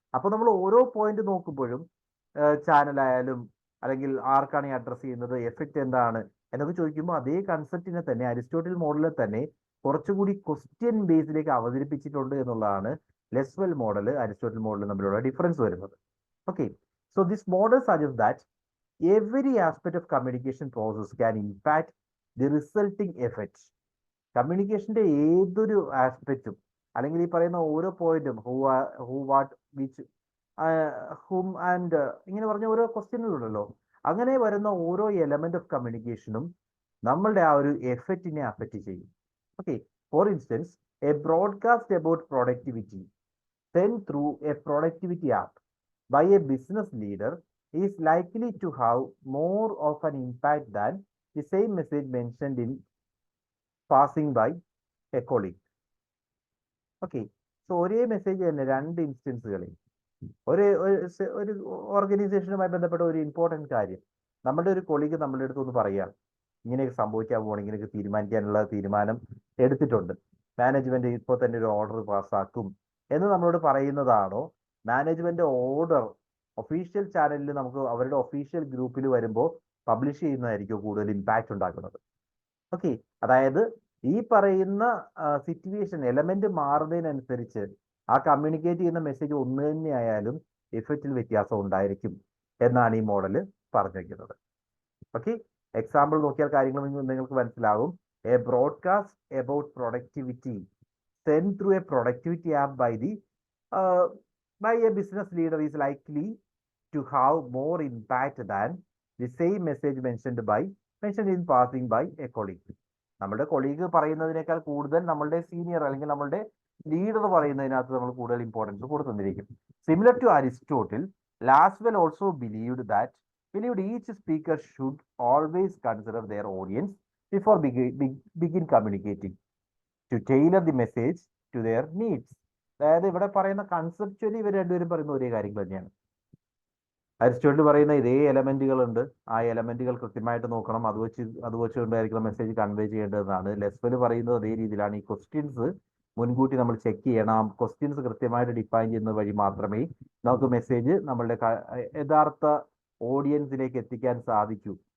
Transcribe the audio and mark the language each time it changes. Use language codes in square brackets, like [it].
[ml] അപ്പോൾ നമ്മൾ ഓരോ പോയിന്റ് നോക്കുമ്പോഴും ചാനൽ ആയാലും അല്ലെങ്കിൽ ആർക്കാണ് ഈ അഡ്രസ് ചെയ്യുന്നത്, എഫക്റ്റ് എന്താണ് എന്നൊക്കെ ചോദിക്കുമ്പോൾ അതേ കൺസെപ്റ്റിനെ തന്നെ അരിസ്റ്റോട്ടിൽ മോഡലിൽ തന്നെ കുറച്ചുകൂടി ക്വസ്റ്റ്യൻ ബേസിലേക്ക് അവതരിപ്പിച്ചിട്ടുണ്ട് എന്നുള്ളതാണ് ലെസ്വെൽ മോഡൽ അരിസ്റ്റോട്ടിൽ മോഡൽ തമ്മിലുള്ള ഡിഫറൻസ് വരുന്നത്. [en] Okay, so this model suggest that every aspect of communication process can impact the resulting effect. [ml] കമ്മ്യൂണിക്കേഷന്റെ ഏതൊരു ആസ്പെക്റ്റും അല്ലെങ്കിൽ ഈ പറയുന്ന ഓരോ പോയിന്റും who what which hmm and ഇങ്ങനെ പറഞ്ഞ ഓരോ ക്വസ്റ്റ്യനുകളുണ്ടല്ലോ, അങ്ങനെ വരുന്ന ഓരോ എലമെന്റ് ഓഫ് കമ്മ്യൂണിക്കേഷനും നമ്മളുടെ ആ ഒരു എഫക്റ്റിനെ അഫക്റ്റ് ചെയ്യും. [en] Okay, for instance a broadcast about productivity send through a productivity app by a business leader is likely to have more of an impact than the same message mentioned in passing by a colleague. [ml] Okay, so ഒരേ message തന്നെ രണ്ട് ഇൻസ്റ്റൻസുകളിൽ ഒരു ഓർഗനൈസേഷനുമായി ബന്ധപ്പെട്ട ഒരു important കാര്യം നമ്മുടെ ഒരു colleague നമ്മളുടെ അടുത്ത് ഒന്ന് പറയുകയാണ്, ഇങ്ങനെയൊക്കെ സംഭവിക്കാൻ പോകണം, ഇങ്ങനെയൊക്കെ തീരുമാനിക്കാനുള്ള തീരുമാനം എടുത്തിട്ടുണ്ട്, മാനേജ്മെന്റ് ഇപ്പോൾ തന്നെ ഒരു ഓർഡർ പാസ്സാക്കും എന്ന് നമ്മളോട് പറയുന്നതാണോ, മാനേജ്മെന്റ് ഓർഡർ ഒഫീഷ്യൽ ചാനലിൽ നമുക്ക് അവരുടെ ഒഫീഷ്യൽ ഗ്രൂപ്പിൽ വരുമ്പോൾ പബ്ലിഷ് ചെയ്യുന്നതായിരിക്കും കൂടുതൽ ഇമ്പാക്റ്റ് ഉണ്ടാക്കുന്നത്? ഓക്കെ, അതായത് ഈ പറയുന്ന സിറ്റുവേഷൻ എലമെന്റ് മാറുന്നതിനനുസരിച്ച് ആ കമ്മ്യൂണിക്കേറ്റ് ചെയ്യുന്ന മെസ്സേജ് ഒന്ന് തന്നെ ആയാലും എഫക്റ്റിൽ വ്യത്യാസം ഉണ്ടായിരിക്കും എന്നാണ് ഈ മോഡല് പറഞ്ഞു വയ്ക്കുന്നത്. ഓക്കെ, എക്സാമ്പിൾ നോക്കിയാൽ കാര്യങ്ങൾ നിങ്ങൾക്ക് മനസ്സിലാവും. [en] A broadcast about productivity send through a productivity app by a business leader is likely to have more impact than the same message mentioned in passing by a colleague. [ml] നമ്മുടെ colleague പറയുന്നതിനേക്കാൾ കൂടുതൽ നമ്മളുടെ senior അല്ലെങ്കിൽ നമ്മളുടെ leader പറയുന്നതിനകത്ത് നമ്മൾ കൂടുതൽ importance കൊടുത്തിരിക്കും. [en] Similar to Aristotle, Lasswell also believed each speaker should always consider their audience before begin communicating to tailor the message to their needs. [ml] അതായത് ഇവിടെ പറയുന്ന കൺസെപ്ച്വലി ഇവർ രണ്ടുപേരും പറയുന്ന ഒരേ കാര്യങ്ങൾ തന്നെയാണ്. അരിസ്റ്റോട്ടിൽ പറയുന്ന ഇതേ എലമെന്റുകൾ ഉണ്ട്, ആ എലമെന്റുകൾ കൃത്യമായിട്ട് നോക്കണം, അത് വെച്ചുകൊണ്ടായിരിക്കണം മെസ്സേജ് കൺവേ ചെയ്യേണ്ടതെന്നാണ്. ലെസ്വെൽ പറയുന്നത് അതേ രീതിയിലാണ്. ഈ ക്വസ്റ്റ്യൻസ് മുൻകൂട്ടി നമ്മൾ ചെക്ക് ചെയ്യണം. ക്വസ്റ്റ്യൻസ് കൃത്യമായിട്ട് ഡിഫൈൻ ചെയ്യുന്നത് വഴി മാത്രമേ നമുക്ക് മെസ്സേജ് നമ്മളുടെ യഥാർത്ഥ ഓഡിയൻസിലേക്ക് എത്തിക്കാൻ സാധിക്കൂ.